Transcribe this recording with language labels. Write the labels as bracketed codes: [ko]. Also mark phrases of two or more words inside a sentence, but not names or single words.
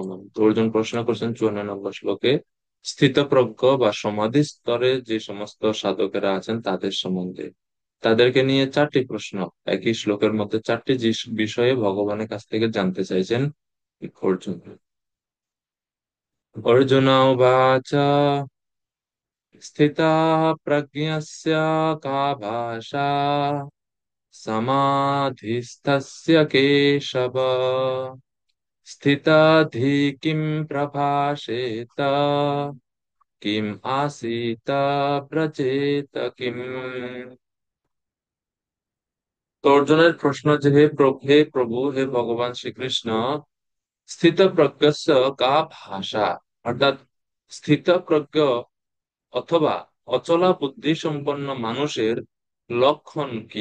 [bn] মানে তো অর্জুন প্রশ্ন করছেন 54 নম্বর শ্লোকে স্থিতপ্রজ্ঞ বা সমাধি স্তরে যে সমস্ত সাধকেরা আছেন তাদের সম্বন্ধে। তাদেরকে নিয়ে চারটি প্রশ্ন একই শ্লোকের মধ্যে, চারটি বিষয়ে ভগবানের কাছ থেকে জানতে চাইছেন অর্জুন। [sa] অর্জুন উবাচ স্থিতা প্রজ্ঞস্য का भाषा समाधिस्थस्य केशव স্থিতাধি কিম প্রভাষেত, কিম আসিত ব্রজেত কিম। [bn] তো অর্জুনের প্রশ্ন যে হে প্রভু, হে ভগবান শ্রীকৃষ্ণ, [sa] স্থিতপ্রজ্ঞস্য কা ভাষা, [bn] অর্থাৎ স্থিতপ্রজ্ঞ অথবা অচলা বুদ্ধি সম্পন্ন মানুষের লক্ষণ কি।